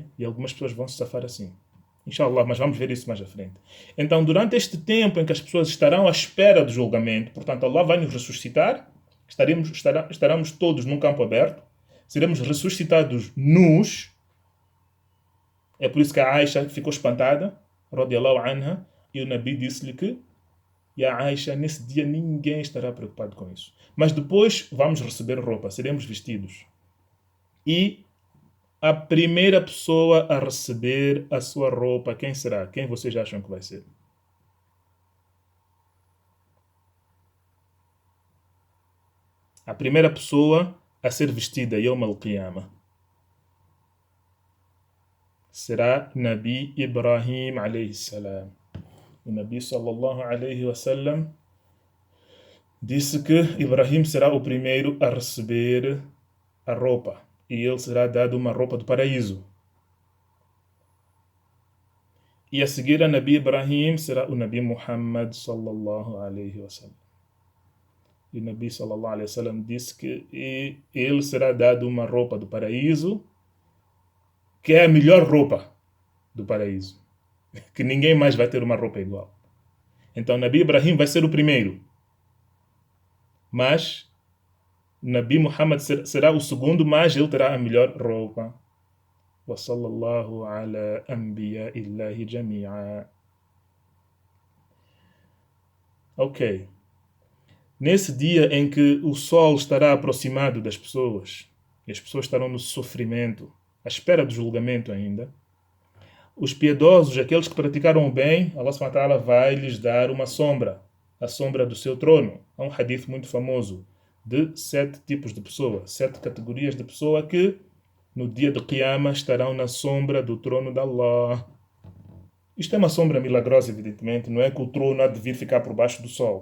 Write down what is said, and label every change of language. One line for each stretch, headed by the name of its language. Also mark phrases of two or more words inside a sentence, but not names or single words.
Portuguese: E algumas pessoas vão se safar assim. Inshallah, mas vamos ver isso mais à frente. Então, durante este tempo em que as pessoas estarão à espera do julgamento, portanto, Allah vai nos ressuscitar, estaremos todos num campo aberto, seremos ressuscitados nus. É por isso que a Aisha ficou espantada,
Arabic: رضي الله عنها,
Portuguese: e o Nabi disse-lhe que, e a Aisha, nesse dia ninguém estará preocupado com isso. Mas depois vamos receber roupa, seremos vestidos. E a primeira pessoa a receber a sua roupa, quem será? Quem vocês acham que vai ser? A primeira pessoa a ser vestida
Arabic: يوم القيامة
Portuguese: será Nabi Ibrahim
Arabic: عليه السلام.
Portuguese: O Nabi
Arabic: صلى الله عليه وسلم
Portuguese: disse que Ibrahim será o primeiro a receber a roupa e ele será dado uma roupa do paraíso. E a seguir a Nabi Ibrahim será o Nabi Muhammad
Arabic: صلى الله عليه وسلم.
Portuguese: E o Nabi
Arabic: صلى الله عليه وسلم
Portuguese: disse que ele será dado uma roupa do paraíso, que é a melhor roupa do paraíso. Que ninguém mais vai ter uma roupa igual. Então Nabi Ibrahim vai ser o primeiro. Mas Nabi Muhammad será o segundo, mas ele terá a melhor roupa.
Arabic: وصلى الله على أنبياء الله جميعا.
Portuguese: Ok. Nesse dia em que o sol estará aproximado das pessoas, e as pessoas estarão no sofrimento, à espera do julgamento ainda, os piedosos, aqueles que praticaram o bem, Allah
Arabic: سبحانه وتعالى
Portuguese: vai lhes dar uma sombra, a sombra do seu trono. Há um hadith muito famoso de 7 tipos de pessoa, 7 categorias de pessoa que no dia do Qiyamah, estarão na sombra do trono de Allah. Isto é uma sombra milagrosa, evidentemente. Não é que o trono há de vir ficar por baixo do sol.